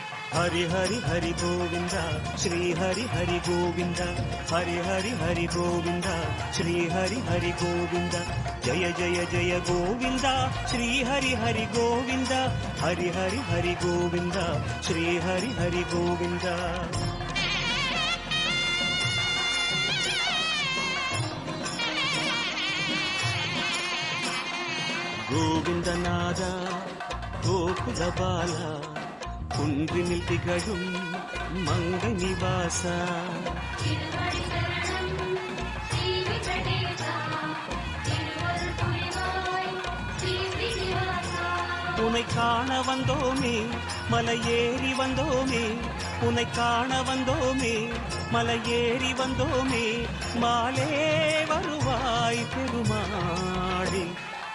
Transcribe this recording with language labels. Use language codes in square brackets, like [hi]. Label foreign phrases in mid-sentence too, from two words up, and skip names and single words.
[sa] हरि हरि हरि गोविंद श्री हरि हरि गोविंद हरि हरि हरि गोविंद श्री हरि हरि गोविंद जय जय जय गोविंद श्री हरि हरि गोविंद हरि हरि हरि गोविंद श्री हरि हरि गोविंद गोविंदनाद गोकुल बाला [ta] குன்றினில் திகழும் மங்க நிவாசா உன்னை காண வந்தோமே மலையேறி வந்தோமே உன்னை காண வந்தோமே மலையேறி வந்தோமே மாலே வருவாய் பெருமாளே